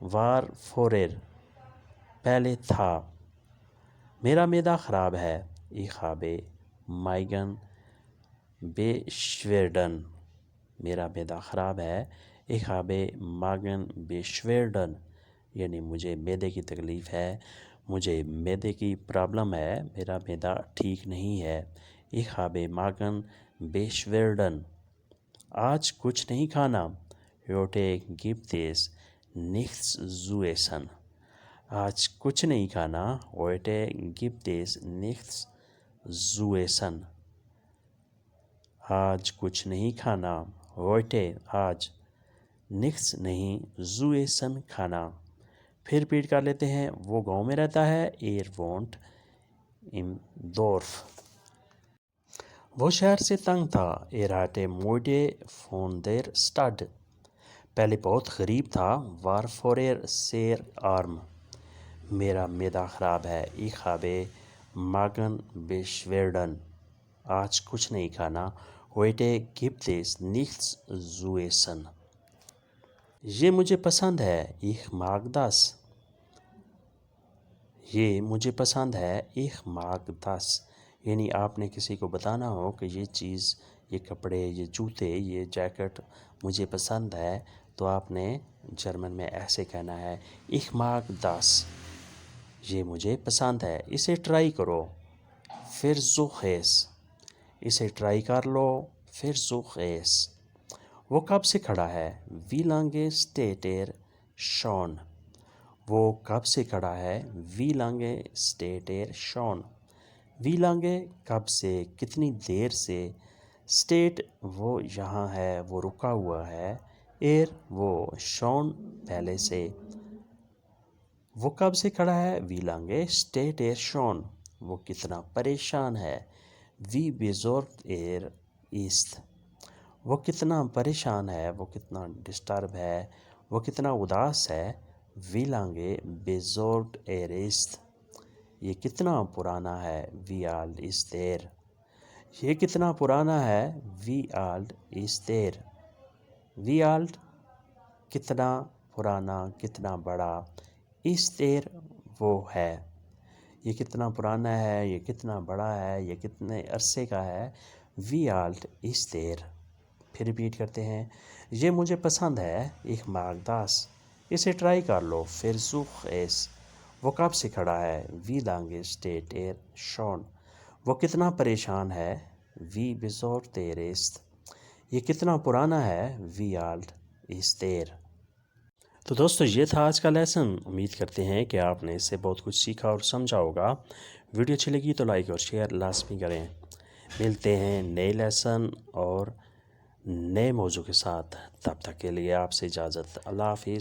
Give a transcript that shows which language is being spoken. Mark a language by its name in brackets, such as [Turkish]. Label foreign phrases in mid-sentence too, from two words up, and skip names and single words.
[German] war vorher [Urdu] پہلے تھا۔ میرا معدہ خراب ہے، [German] ich habe Magen Beschwerden، [Urdu] میرا معدہ خراب ہے، [German] ich habe Magen Beschwerden، [Urdu] یعنی مجھے معدے کی تکلیف ہے، مجھے معدے کی پرابلم ہے، میرا معدہ ٹھیک نہیں ہے۔ [German] ich habe Magen Beschwerden، [Urdu] آج کچھ نہیں کھانا، [German] heute gibt es nichts zu essen، [Urdu] آج کچھ نہیں کھانا، [German] heute gibt es nichts zu essen، [Urdu] آج کچھ نہیں کھانا، [German] heute آج، nichts نہیں، zu essen کھانا۔ [Urdu] پھر ریپیٹ کر لیتے ہیں۔ وہ گاؤں میں رہتا ہے، [German] wohnt im Dorf۔ [Urdu] وہ شہر سے تنگ تھا، [German] hatte Müde von der Stadt، [Urdu] پہلے بہت غریب تھا، [German] war vorher sehr arm، [Urdu] میرا معدہ خراب ہے، [German] ich habe Magen Beschwerden، [Urdu] آج کچھ نہیں کھانا، [German] heute gibt es nichts zu essen۔ [Urdu] یہ مجھے پسند ہے، [German] ich mag das، [Urdu] یہ مجھے پسند ہے، [German] ich mag das، [Urdu] یعنی آپ نے کسی کو بتانا ہو کہ یہ چیز، یہ کپڑے، یہ جوتے، یہ جیکٹ مجھے پسند ہے، تو آپ نے جرمن میں ایسے کہنا ہے [German] ich mag das، [Urdu] یہ مجھے پسند ہے۔ اسے ٹرائی کرو، [German] versuch es، [Urdu] اسے ٹرائی کر لو، [German] versuch es۔ [Urdu] وہ کب سے کھڑا ہے، [German] wie lange steht er schon، [Urdu] وہ کب سے کھڑا ہے، [German] wie lange steht er schon، wie lange [Urdu] کب سے، کتنی دیر سے، steht وہ یہاں ہے، وہ رکا ہوا ہے، er وہ schon پہلے سے۔ وہ کب سے کھڑا ہے، [German] wie lange steht er schon، [Urdu] وہ کتنا پریشان ہے، [German] wie besorgt er ist، [Urdu] وہ کتنا پریشان ہے، وہ کتنا ڈسٹرب ہے، وہ کتنا اداس ہے، [German] wie lange besorgt er ist۔ [Urdu] یہ کتنا پرانا ہے، [German] wie alt ist er۔ [Urdu] یہ کتنا پرانا ہے، [German] wie alt ist er۔ wie alt [Urdu] کتنا پرانا، کتنا بڑا، [German] ist er [Urdu] وہ ہے۔ یہ کتنا پرانا ہے، یہ کتنا بڑا ہے، یہ کتنے عرصے کا ہے، [German] wie alt ist er۔ [Urdu] پھر ریپیٹ کرتے ہیں۔ یہ مجھے پسند ہے، [German] ich mag das، [Urdu] اسے ٹرائی کر لو، [German] versuch es۔ [Urdu] وہ کب سے کھڑا ہے، [German] wie lange steht er schon۔ [Urdu] وہ کتنا پریشان ہے، [German] wie besorgt er ist۔ [Urdu] یہ کتنا پرانا ہے، [German] wie alt ist er۔ [Urdu] تو دوستو یہ تھا آج کا لیسن۔ امید کرتے ہیں کہ آپ نے اس سے بہت کچھ سیکھا اور سمجھا ہوگا۔ ویڈیو اچھی لگی تو لائک اور شیئر لازمی کریں۔ ملتے ہیں نئے لیسن اور نئے موضوع کے ساتھ، تب تک کے لیے آپ سے اجازت۔